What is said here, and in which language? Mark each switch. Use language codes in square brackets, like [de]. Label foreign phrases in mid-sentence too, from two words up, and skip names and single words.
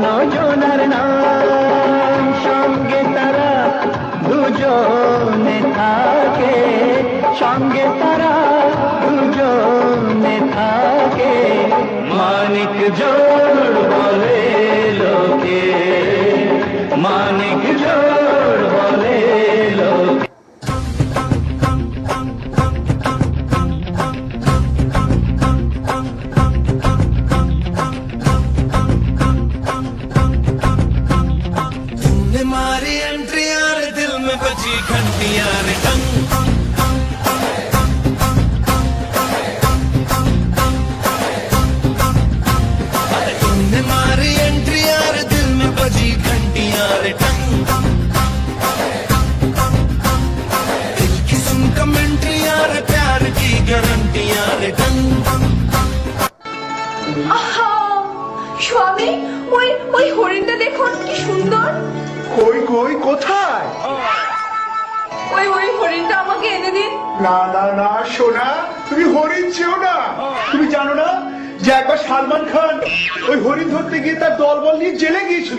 [bn] জনার নাম, সঙ্গে তারা দুজনে থাকে, সঙ্গে তারা দুজনে থাকে, মানিক জোড় বলে লোকে, মানিক জোড় বলে লোকে। [hi] मारी एंट्री यार दिल में बजी घंटी यार टंग, तुमने मारी एंट्री यार दिल में बजी घंटी यार टंग, दिल की सुन कमेंट्री यार प्यार की गारंटी यार टंग। [bn] স্বামী, ওই ওই হরিণটা দেখুন কি সুন্দর। কই কই কোথায়? ওই ওই হরিণটা আমাকে এনে দিন। না না না সোনা, তুমি হরিণ চেও না। তুমি জানো না যে একবার সালমান খান ওই হরিণ ধরতে গিয়ে তার দলবল নিয়ে জেলে গিয়েছিল?